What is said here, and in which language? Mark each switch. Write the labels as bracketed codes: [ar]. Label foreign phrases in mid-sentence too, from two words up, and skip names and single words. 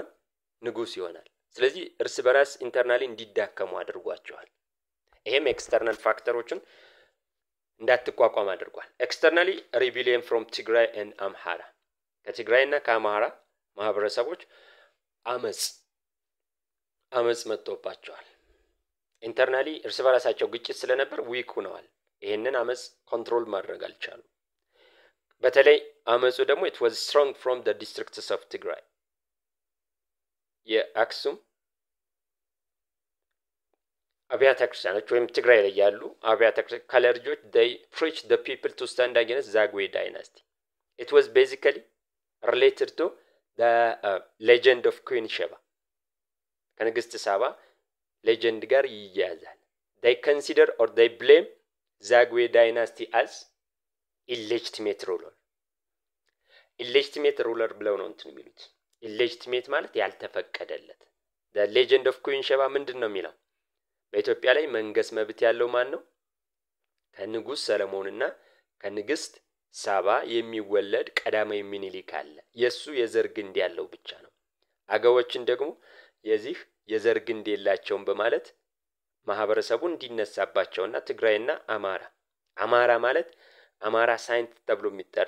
[am] ንጉስ ይሆናል። ስለዚህ እርስ በራስ ኢንተርናሊ እንዲዳከሙ አድርጓቸዋል። ይሄም ኤክስተርናል ፋክተሮችን እንዳትቋቋም አድርጓል። [en] externally rebellion from Tigray and Amhara [am] ከትግራይና ከአምሃራ ማህበረሰቦች አመጽ መጥቶባቸዋል። ኢንተርናሊ እርስ በራሳቸው ግጭት ስለነበር ዊክ ሆነዋል። ይሄንን አመጽ ኮንትሮል ማድረግ አልቻሉ። በተለይ አመጹ ደግሞ [en] it was strong from the districts of Tigray. [am] የአክሱም አብያተ ክርስቲያኖች ወይም ትግራይ ላይ ያሉ አብያተ ክርስቲያን ካለርጆች [en] they preached the people to stand against Zagwe dynasty. It was basically related to the legend of Queen Sheba. [am] ከንግስት ሳባ ሌጀንድ ጋር ይያያዛል። [en] they consider or they blame Zagwe dynasty as illegitimate ruler [am] ብለው ነው እንትን የሚሉት። illegitimate ማለት ያልተፈቀደለት። [en] the legend of Queen Sheba [am] ምንድነው የሚለው? በኢትዮጵያ ላይ መንገስ መብት ያለው ማን ነው? ከንጉስ ሰለሞንና ከንግስት ሳባ የሚወለድ ቀዳማዊ ምኒልክ አለ። የሱ የዘር ግንድ ያለው ብቻ ነው። አገዎችን ደግሞ የዚህ የዘር ግንድ የላቸውም በማለት ማህበረሰቡ እንዲነሳባቸውና ትግራይና አማራ ማለት አማራ ሳይንት ተብሎ የሚጠራ